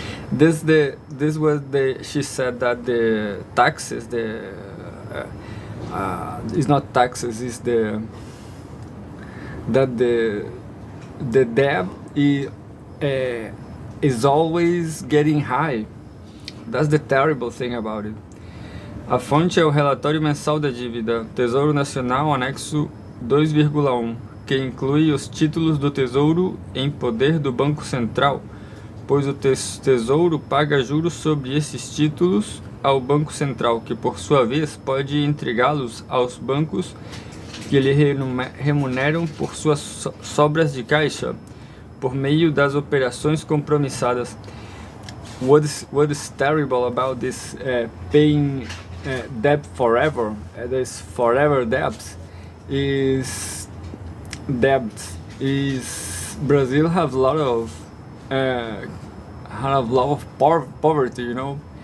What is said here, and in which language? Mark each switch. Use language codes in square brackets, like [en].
[en] She said that the taxes, it's not taxes, it's the debt is always getting high. That's the terrible thing about it. [pt] A fonte é o relatório mensal da dívida, Tesouro Nacional, anexo 2,1, que inclui os títulos do Tesouro em poder do Banco Central, pois o Tesouro paga juros sobre esses títulos ao Banco Central, que por sua vez pode entregá-los aos bancos que lhe remuneram por suas sobras de caixa, por meio das operações compromissadas. [en] What is terrible about this paying debt forever, this forever debt, is Brazil have a lot of poverty, you know.